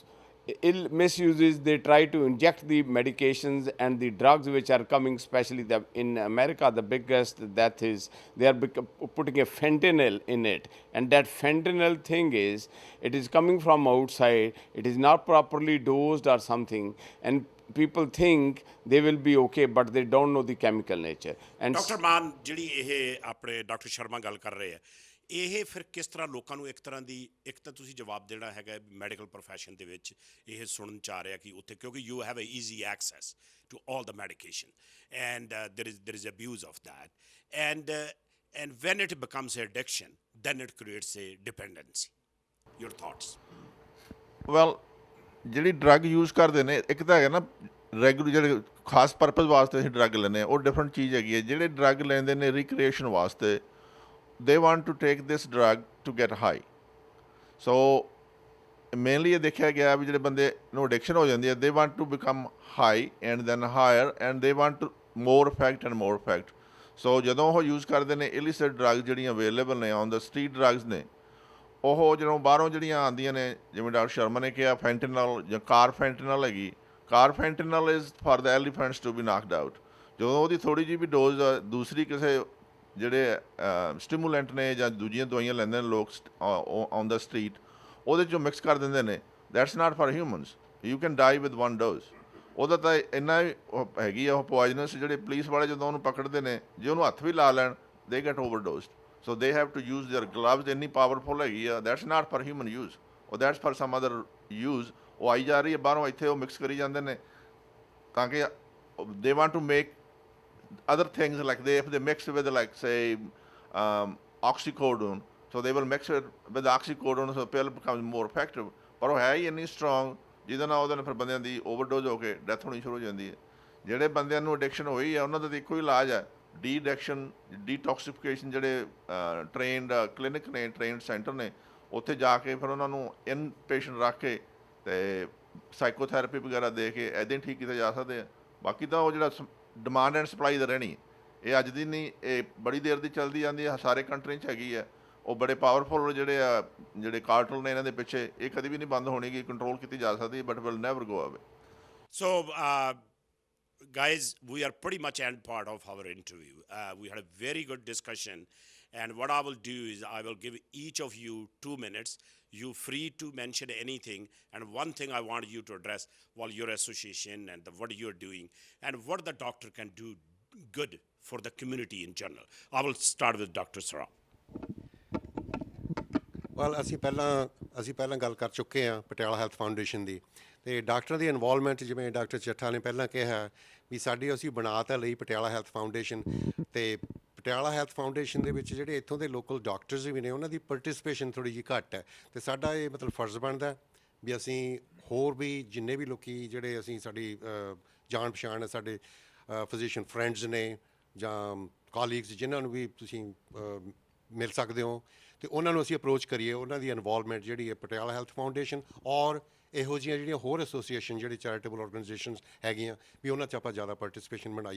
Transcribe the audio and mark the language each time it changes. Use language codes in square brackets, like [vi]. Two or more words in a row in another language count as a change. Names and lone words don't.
[en] Misuse is they try to inject the medications and the drugs which are coming, especially in America, the biggest death is they are putting a fentanyl in it. And that fentanyl thing is, it is coming from outside, it is not properly dosed or something, and people think they will be okay, but they don't know the chemical nature. And [pa] ਡਾਕਟਰ ਮਾਨ, ਜਿਹੜੀ ਇਹ ਆਪਣੇ ਡਾਕਟਰ ਸ਼ਰਮਾ ਗੱਲ ਕਰ ਰਹੇ ਆ, ਇਹ ਫਿਰ ਕਿਸ ਤਰ੍ਹਾਂ ਲੋਕਾਂ ਨੂੰ ਇੱਕ ਤਰ੍ਹਾਂ ਦੀ, ਇੱਕ ਤਾਂ ਤੁਸੀਂ ਜਵਾਬ ਦੇਣਾ ਹੈਗਾ [en] medical profession [pa] ਦੇ ਵਿੱਚ ਇਹ ਸੁਣਨ ਚ ਆ ਰਿਹਾ ਕਿ ਉੱਥੇ ਕਿਉਂਕਿ [en] you have a easy access to all the medication and there is abuse of that and when it becomes an addiction then it creates a dependency. Your thoughts? [pa] ਵੈਲ ਜਿਹੜੀ [en] drug use [pa] ਕਰਦੇ ਨੇ, ਇੱਕ ਤਾਂ ਹੈਗਾ ਨਾ ਰੈਗੂਲਰ ਜਿਹੜੇ ਖਾਸ ਪਰਪਸ ਵਾਸਤੇ ਅਸੀਂ ਡਰੱਗ ਲੈਂਦੇ ਹਾਂ, ਉਹ ਡਿਫਰੈਂਟ ਚੀਜ਼ ਹੈਗੀ ਹੈ। ਜਿਹੜੇ ਡਰੱਗ ਲੈਂਦੇ ਨੇ ਰਿਕ੍ਰੀਏਸ਼ਨ ਵਾਸਤੇ, [en] they want to take this drug to get high. So mainly [pa] ਇਹ ਦੇਖਿਆ ਗਿਆ ਵੀ ਜਿਹੜੇ ਬੰਦੇ ਨੂੰ ਐਡਿਕਸ਼ਨ ਹੋ ਜਾਂਦੀ ਹੈ, [en] they want to become high and then higher and they want to more effect and more effect. [pa] So ਜਦੋਂ ਉਹ ਯੂਜ਼ ਕਰਦੇ ਨੇ [en] illicit drugs [pa] ਜਿਹੜੀਆਂ ਅਵੇਲੇਬਲ ਨੇ [en] on the street drugs [pa] ਨੇ, ਉਹ ਜਦੋਂ ਬਾਹਰੋਂ ਜਿਹੜੀਆਂ ਆਉਂਦੀਆਂ ਨੇ, ਜਿਵੇਂ ਡਾਕਟਰ ਸ਼ਰਮਾ ਨੇ ਕਿਹਾ ਫੈਂਟਨਲ ਜਾਂ ਕਾਰਫੈਂਟਨਲ ਹੈਗੀ, [en] carfentanil is for the elephants to be knocked out. [pa] ਜਦੋਂ ਉਹਦੀ ਥੋੜ੍ਹੀ ਜਿਹੀ ਵੀ ਡੋਜ਼ ਦੂਸਰੀ ਕਿਸੇ ਜਿਹੜੇ ਸਟਿਮੂਲੈਂਟ ਨੇ ਜਾਂ ਦੂਜੀਆਂ ਦਵਾਈਆਂ ਲੈਂਦੇ ਨੇ ਲੋਕ [en] on the street, [pa] ਉਹਦੇ 'ਚੋਂ ਮਿਕਸ ਕਰ ਦਿੰਦੇ ਨੇ, [en] that's not for humans, you can die with one dose. [pa] ਉਹਦਾ ਤਾਂ ਇੰਨਾ ਹੈਗੀ ਆ ਉਹ ਪੋਇਜ਼ਨਸ, ਜਿਹੜੇ ਪੁਲਿਸ ਵਾਲੇ ਜਦੋਂ ਉਹਨੂੰ ਪਕੜਦੇ ਨੇ, ਜੇ ਉਹਨੂੰ ਹੱਥ ਵੀ ਲਾ ਲੈਣ, [en] they get overdosed. So they have to use their gloves, [pa] ਇੰਨੀ ਪਾਵਰਫੁਲ ਹੈਗੀ ਆ, [en] that's not for human use, or that's for some other use। [pa] ਉਹ ਆਈ ਜਾ ਰਹੀ ਹੈ ਬਾਹਰੋਂ, ਇੱਥੇ ਉਹ ਮਿਕਸ ਕਰੀ ਜਾਂਦੇ ਨੇ ਤਾਂ ਕਿ [en] they want to make other things, like if they mix with like say oxycodone, so they will mix it with oxycodone so the pill becomes more effective, [pa] ਪਰ ਉਹ ਹੈ ਹੀ ਇੰਨੀ ਸਟਰੋਂਗ ਜਿਹਦੇ ਨਾਲ ਉਹਦੇ ਨਾਲ ਫਿਰ ਬੰਦਿਆਂ ਦੀ ਓਵਰਡੋਜ਼ ਹੋ ਕੇ ਡੈਥ ਹੋਣੀ ਸ਼ੁਰੂ ਹੋ ਜਾਂਦੀ ਹੈ। ਜਿਹੜੇ ਬੰਦਿਆਂ ਨੂੰ ਐਡਿਕਸ਼ਨ ਹੋਈ ਹੈ ਉਹਨਾਂ ਦਾ ਤਾਂ ਇੱਕੋ ਹੀ ਇਲਾਜ ਹੈ, [en] de-addiction, detoxification. [pa] ਜਿਹੜੇ [en] trained clinic [pa] ਨੇ, [en] trained center [pa] ਨੇ, ਉੱਥੇ ਜਾ ਕੇ ਫਿਰ ਉਹਨਾਂ ਨੂੰ [en] in patient [pa] ਰੱਖ ਕੇ ਅਤੇ ਸਾਈਕੋਥੈਰੇਪੀ ਵਗੈਰਾ ਦੇ ਕੇ ਇੱਦਾਂ ਹੀ ਠੀਕ ਕੀਤੇ ਜਾ ਸਕਦੇ ਆ। ਬਾਕੀ ਤਾਂ ਉਹ ਜਿਹੜਾ [en] demand and supply [pa] ਦਾ ਰਹਿਣੀ, ਇਹ ਅੱਜ ਦੀ ਨਹੀਂ, ਇਹ ਬੜੀ ਦੇਰ ਦੀ ਚੱਲਦੀ ਜਾਂਦੀ ਹੈ, ਸਾਰੇ ਕੰਟਰੀ 'ਚ ਹੈਗੀ ਹੈ। ਉਹ ਬੜੇ ਪਾਵਰਫੁਲ ਜਿਹੜੇ ਕਾਰਟਲ ਨੇ ਇਹਨਾਂ ਦੇ ਪਿੱਛੇ, ਇਹ ਕਦੇ ਵੀ ਨਹੀਂ ਬੰਦ ਹੋਣੀ ਗੀ, ਕੰਟਰੋਲ ਕੀਤੀ ਜਾ ਸਕਦੀ, [en] but will never go away. So, guys, we are pretty much end part of our interview. We had a very good discussion, and what I will do is I will give each of you 2 minutes. You free to mention anything, and one thing I want you to address, well, your association and what you're doing and what the doctor can do good for the community in general. I will start with Dr. Sarab. [pa] ਵੈਲ ਅਸੀਂ ਪਹਿਲਾਂ ਗੱਲ ਕਰ ਚੁੱਕੇ ਹਾਂ ਪਟਿਆਲਾ ਹੈਲਥ ਫਾਊਂਡੇਸ਼ਨ ਦੀ, ਅਤੇ ਡਾਕਟਰਾਂ ਦੀ ਇਨਵੋਲਵਮੈਂਟ, ਜਿਵੇਂ ਡਾਕਟਰ ਚੱਠਾ ਨੇ ਪਹਿਲਾਂ ਕਿਹਾ ਵੀ ਸਾਡੀ ਅਸੀਂ ਬਣਾ ਤਾਂ ਲਈ ਪਟਿਆਲਾ ਹੈਲਥ ਫਾਊਂਡੇਸ਼ਨ, ਅਤੇ ਪਟਿਆਲਾ ਹੈਲਥ ਫਾਊਂਡੇਸ਼ਨ ਦੇ ਵਿੱਚ ਜਿਹੜੇ ਇੱਥੋਂ ਦੇ [en] local doctors [pa] ਵੀ ਨੇ, ਉਹਨਾਂ ਦੀ ਪਾਰਟਿਸਪੇਸ਼ਨ ਥੋੜ੍ਹੀ ਜਿਹੀ ਘੱਟ ਹੈ, ਅਤੇ ਸਾਡਾ ਇਹ ਮਤਲਬ ਫਰਜ਼ ਬਣਦਾ ਵੀ ਅਸੀਂ ਹੋਰ ਵੀ ਜਿੰਨੇ ਵੀ ਲੋਕ ਜਿਹੜੇ ਅਸੀਂ ਸਾਡੀ ਜਾਣ ਪਛਾਣ, ਸਾਡੇ [en] physician friends [pa] ਨੇ ਜਾਂ ਕਾਲੀਗਸ, ਜਿਨ੍ਹਾਂ ਨੂੰ ਵੀ ਤੁਸੀਂ ਮਿਲ ਸਕਦੇ ਹੋ, ਅਤੇ ਉਹਨਾਂ ਨੂੰ ਅਸੀਂ ਅਪਰੋਚ ਕਰੀਏ, ਉਹਨਾਂ ਦੀ ਇਨਵੋਲਵਮੈਂਟ ਜਿਹੜੀ ਹੈ ਪਟਿਆਲਾ ਹੈਲਥ ਫਾਊਂਡੇਸ਼ਨ ਔਰ ਇਹੋ ਜਿਹੀਆਂ ਜਿਹੜੀਆਂ ਹੋਰ ਐਸੋਸੀਏਸ਼ਨ, ਜਿਹੜੇ [en] charitable organizations [pa] ਹੈਗੀਆਂ, ਵੀ ਉਹਨਾਂ 'ਚ ਆਪਾਂ ਜ਼ਿਆਦਾ ਪਾਰਟਿਸਪੇਸ਼ਨ ਬਣਾਈਏ।